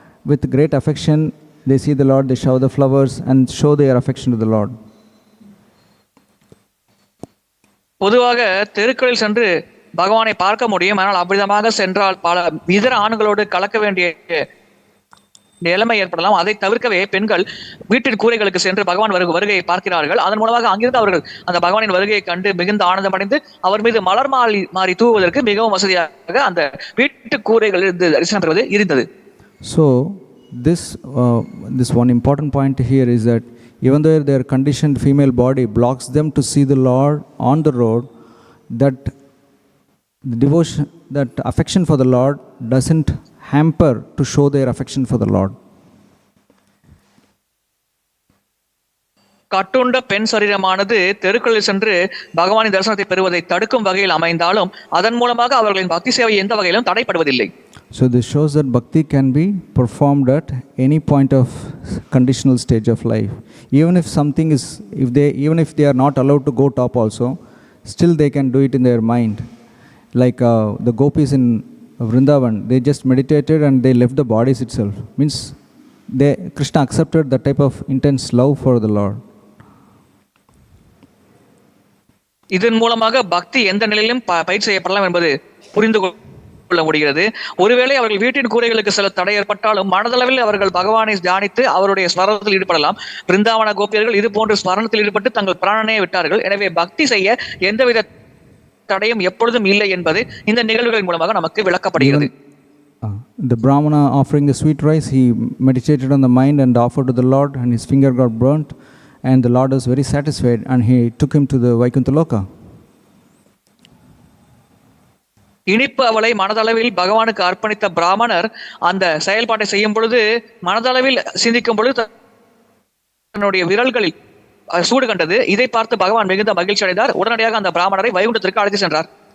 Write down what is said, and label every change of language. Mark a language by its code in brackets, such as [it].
[en] With great affection, they see the Lord, they shower the flowers and show their affection to the Lord. [ta] பொதுவாக தெருக்களில் சென்று பகவானை பார்க்க முடியும், ஆனால் அவ்விதமாக சென்றால் பல இதர ஆண்களோடு கலக்க வேண்டிய நிலைமை ஏற்படலாம். அதை தவிர்க்கவே பெண்கள் வீட்டின் கூரைகளுக்கு சென்று பகவான் வருகையை பார்க்கிறார்கள். அதன் மூலமாக அங்கிருந்து அவர்கள் அந்த பகவானின் வருகையை கண்டு மிகுந்த ஆனந்தமடைந்து அவர் மீது மலர் மாறி தூவுவதற்கு மிகவும் வசதியாக அந்த வீட்டு கூரைகளில் தரிசனம் பெறுவது இருந்தது. [en] So this one important point here is that even though their conditioned female body blocks them to see the Lord on the road, that the devotion, that affection for the Lord doesn't hamper to show their affection for the Lord. [ta] கட்டுண்ட பெண் சரீரமானது தெருக்களில் சென்று பகவானின் தரிசனத்தை பெறுவதை தடுக்கும் வகையில் அமைந்தாலும் அதன் மூலமாக அவர்களின் பக்தி சேவை எந்த வகையிலும் தடைப்படுவதில்லை. [en] So this shows that bhakti can be performed at any point of conditional stage of life. Even if something is, even if they are not allowed to go top also, still they can do it in their mind. Like the gopis in Vrindavan, they just meditated and they left the bodies itself. Means Krishna accepted that type of intense love for the Lord. [ta] இதன் மூலமாக பக்தி எந்த நிலையிலும் பயிற்சி செய்யப்படலாம் என்பது புரிந்து கொள்ள முடிகிறது. ஒருவேளை அவர்கள் வீட்டின் கூரைகளுக்கு சில தடை ஏற்பட்டாலும் மனதளவில் அவர்கள் பகவானை தியானித்து அவருடைய ஸ்மரணத்தில் ஈடுபடலாம். பிருந்தாவன கோபியர்கள் இது போன்ற ஸ்மரணத்தில் ஈடுபட்டு தங்கள் பிராணனை விட்டார்கள். எனவே பக்தி செய்ய எந்தவித தடையும் எப்பொழுதும் இல்லை என்பது இந்த நிகழ்வுகளின் மூலமாக நமக்கு விளக்கப்படுகிறது. [en] The Brahmana offering the sweet rice, he meditated on the mind and offered to the Lord, and his finger got burnt, and the Lord was very satisfied, and he took him to the Vaikuntha Loka. [ta] இனிப்பு அவளை மனதளவில் பகவானுக்கு அர்ப்பணித்த பிராமணர் அந்த செயல்பாட்டை செய்யும் பொழுது மனதளவில் சிந்திக்கும் பொழுது தன்னுடைய விரல்களில் சூடு கண்டது. இதை பார்த்து பகவான் மிகுந்த மகிழ்ச்சி அடைந்தார். உடனடியாக அந்த பிராமணரை வைகுண்டத்திற்கு அழைத்து சென்றார்.